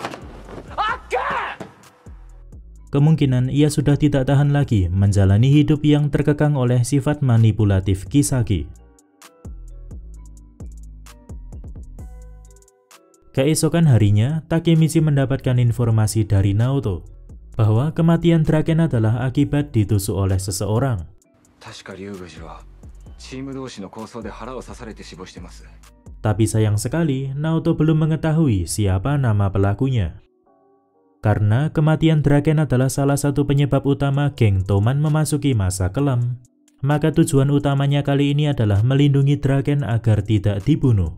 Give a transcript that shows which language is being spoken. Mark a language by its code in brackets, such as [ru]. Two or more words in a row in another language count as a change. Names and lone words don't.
[id] Kemungkinan ia sudah tidak tahan lagi menjalani hidup yang terkekang oleh sifat manipulatif Kisaki. Keesokan harinya, Takemichi mendapatkan informasi dari Naoto bahwa kematian Draken adalah akibat ditusuk oleh seseorang. [ja] 確か龍宮寺はチーム同士の抗争で腹を刺されて死亡してます。 [id] Tapi sayang sekali, Naoto belum mengetahui siapa nama pelakunya. Karena kematian Draken adalah salah satu penyebab utama geng Toman memasuki masa kelam, maka tujuan utamanya kali ini adalah melindungi Draken agar tidak dibunuh.